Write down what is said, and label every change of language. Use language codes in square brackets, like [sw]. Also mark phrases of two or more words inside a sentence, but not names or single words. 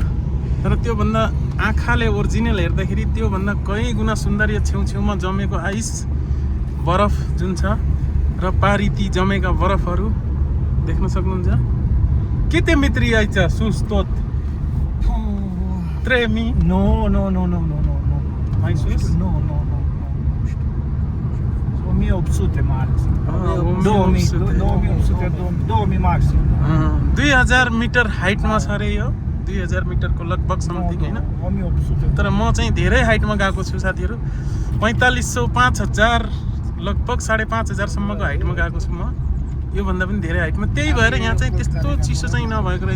[ne] तर त्योभन्दा आँखाले ओरिजिनल हेर्दाखेरि त्योभन्दा कहीँ गुणा सुन्दर यो छेउछेउमा जमेको आइस बरफ जुन छ र पारिती जमेका बरफहरू देख्न सक्नुहुन्छ। के त्यो मित्री आइछ सुस्तोत त्रेमी [ro] No. Mai sus? No. 1800 maxim. 2000 maxim. [ne] 2000 मिटर हाइटमा छ अरे यो। 2000 मिटरको लगभग समथिङ होइन। तर म चाहिँ धेरै हाइटमा गएको छु साथीहरू। 4500 5000 लगभग 5500 सम्मको हाइटमा गएको छु म। योभन्दा पनि धेरै हाइटमा। त्यही भएर यहाँ चाहिँ त्यस्तो चिसो चाहिँ नभएको रहेछ।